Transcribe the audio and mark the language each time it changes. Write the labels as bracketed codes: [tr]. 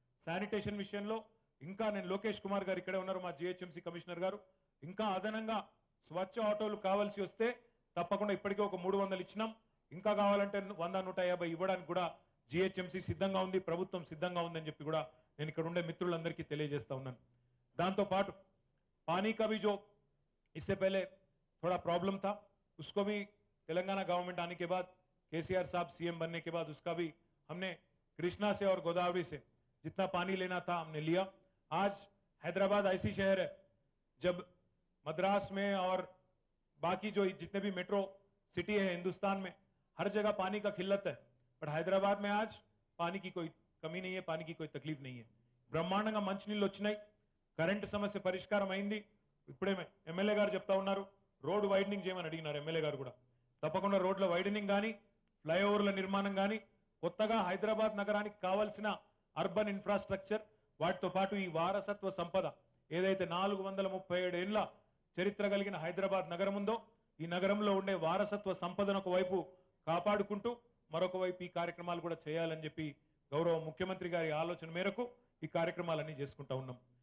[te] Sanitation విషయంలో ఇంకా నేను లోకేష్ కుమార్ గారు ఇక్కడే ఉన్నారు, మా జిహెచ్ఎంసీ కమిషనర్ గారు, ఇంకా అదనంగా స్వచ్ఛ ఆటోలు కావాల్సి వస్తే తప్పకుండా ఇప్పటికే ఒక 300 ఇచ్చినాం. ఇంకా కావాలంటే 100-150 ఇవ్వడానికి కూడా జిహెచ్ఎంసీ సిద్ధంగా ఉంది, ప్రభుత్వం సిద్ధంగా ఉందని చెప్పి కూడా నేను ఇక్కడ ఉండే మిత్రులందరికీ తెలియజేస్తా ఉన్నాను. [hi] దాంతోపాటు पानी का भी जो इससे पहले थोड़ा प्रॉब्लम था उसको भी तेलंगाना गवर्नमेंट आने के बाद केसीआर साहब सीएम बनने के बाद उसका भी हमने कृष्णा से और गोदावरी से जितना पानी लेना था हमने लिया. आज हैदराबाद ऐसी शहर है जब मद्रास में और बाकी जो जितने भी मेट्रो सिटी है हिंदुस्तान में हर जगह पानी का किल्लत है, बट हैदराबाद में आज पानी की कोई कमी नहीं है, पानी की कोई तकलीफ नहीं है. [te] బ్రహ్మాండంగా మంచినీళ్ళు వచ్చినాయి, కరెంటు సమస్య పరిష్కారం అయింది. ఇప్పుడే ఎమ్మెల్యే గారు చెప్తా ఉన్నారు రోడ్ వైడనింగ్ చేయమని అడిగినారు ఎమ్మెల్యే గారు కూడా. తప్పకుండా రోడ్ల వైడనింగ్ కానీ ఫ్లైఓవర్ల నిర్మాణం కానీ కొత్తగా హైదరాబాద్ నగరానికి కావాల్సిన అర్బన్ ఇన్ఫ్రాస్ట్రక్చర్ వాటితో పాటు ఈ వారసత్వ సంపద ఏదైతే 437 ఏళ్ల చరిత్ర కలిగిన హైదరాబాద్ నగరం ఉందో ఈ నగరంలో ఉండే వారసత్వ సంపదను ఒకవైపు కాపాడుకుంటూ మరొక వైపు ఈ కార్యక్రమాలు కూడా చేయాలని చెప్పి గౌరవ ముఖ్యమంత్రి గారి ఆలోచన మేరకు ఈ కార్యక్రమాలన్నీ చేసుకుంటా ఉన్నాం.